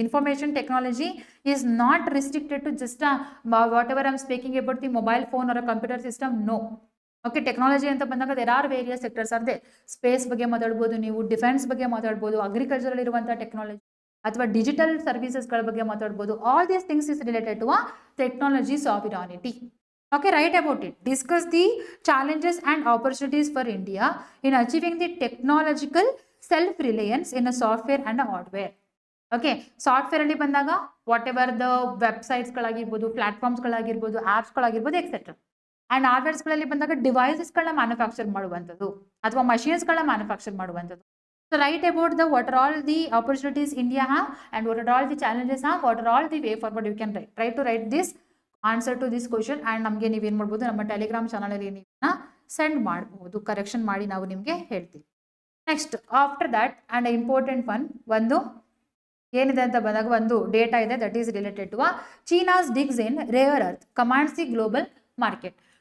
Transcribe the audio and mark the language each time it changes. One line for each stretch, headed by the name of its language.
English: Information technology is not restricted to just whatever I am speaking about the mobile phone or computer system, no.
Kannada: Okay, technology ಅಂತ ಬಂದಾಗ
English: There are various sectors are they.
Kannada: Space ಬಗ್ಗೆ ಮಾತಾಡ್ಬೋದು ನೀವು, defence ಬಗ್ಗೆ ಮಾತಾಡ್ಬೋದು, ಅಗ್ರಿಕಲ್ಚರಲ್ಲಿ ಇರುವಂಥ technology ಅಥವಾ digital ಸರ್ವಿಸಸ್ಗಳ ಬಗ್ಗೆ ಮಾತಾಡ್ಬೋದು.
English: All these things is related to a technology sovereignty. Okay, write about it. Discuss the challenges and opportunities for India in achieving the technological self-reliance in a software and a hardware.
Kannada: Okay, software ಅಲ್ಲಿ ಬಂದಾಗ what ever the ವೆಬ್ಸೈಟ್ಸ್ಗಳಾಗಿರ್ಬೋದು, ಪ್ಲಾಟ್ಫಾರ್ಮ್ಸ್ಗಳಾಗಿರ್ಬೋದು, ಆ್ಯಪ್ಸ್ಗಳಾಗಿರ್ಬೋದು etcetera. And ಹಾರ್ಡ್ವೇರ್ಸ್ಗಳಲ್ಲಿ ಬಂದಾಗ ಡಿವೈಸಸ್ಗಳನ್ನ manufacture ಮಾಡುವಂಥದ್ದು ಅಥವಾ ಮಷೀನ್ಸ್ಗಳನ್ನ manufacture ಮಾಡುವಂಥದ್ದು.
English: So write about the what are all the opportunities India have and what are all the challenges have, what are all the way forward you can write. Try to write this answer to this question
Kannada: and ನಮಗೆ ನೀವೇನು ಮಾಡ್ಬೋದು, ನಮ್ಮ Telegram ಚಾನಲಲ್ಲಿ ನೀವನ್ನ send ಮಾಡ್ಬೋದು, correction ಮಾಡಿ ನಾವು ನಿಮಗೆ ಹೇಳ್ತೀವಿ.
English: next after that and important
Kannada: ಒಂದು ಏನಿದೆ ಅಂತ ಬಂದಾಗ ಒಂದು ಡೇಟಾ ಇದೆ
English: That is related to China's digs in rare earth commands the global market.